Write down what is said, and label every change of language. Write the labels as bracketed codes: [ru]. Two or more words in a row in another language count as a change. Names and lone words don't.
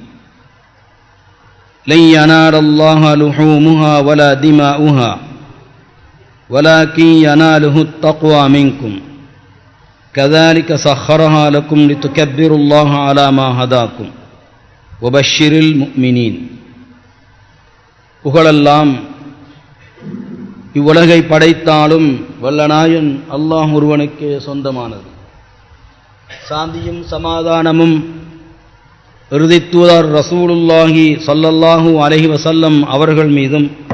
[ar] لن ينال الله لحومها ولا دماؤها ولكن يناله التقوى منكم كذلك سخرها لكم لتكبروا الله على ما هداكم وبشر المؤمنين [ta] புகழெல்லாம் இவ்வுலகை படைத்தாலும் வல்லநாயன் அல்லாஹ் ஒருவனுக்கே சொந்தமானது. சாந்தியும் சமாதானமும் இறுதித் தூதர் [ar] رسول الله صلى الله عليه وسلم [ta] அவர்கள் மீதும்